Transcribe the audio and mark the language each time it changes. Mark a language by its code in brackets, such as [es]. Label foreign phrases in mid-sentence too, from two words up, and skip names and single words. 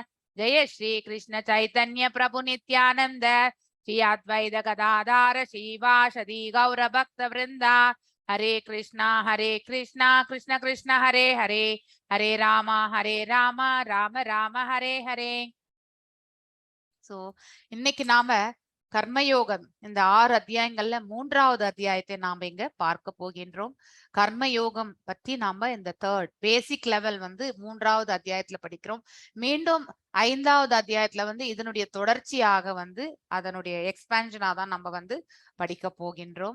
[sa] Jaya Shri Krishna Chaitanya Prabhu Nityananda Shri Advaita Gadadhara Shivashadi Gaura Bhakta Vrinda. Hare Krishna Krishna Krishna Hare Hare Hare Rama Rama Rama Hare Hare. [ta] So இன்னைக்கு நாம கர்மயோகம் இந்த 6 அத்தியாயங்கள்ல 3வது அத்தியாயத்தை நாம இங்க பார்க்க போகின்றோம். கர்மயோகம் பத்தி நாம இந்த [en] basic level [ta] 3வது அத்தியாயத்துல படிக்கிறோம். மீண்டும் 5வது அத்தியாயத்துல இதனுடைய தொடர்ச்சியாக அதனுடைய எக்ஸ்பான்ஷனா தான் நம்ம படிக்க போகின்றோம்.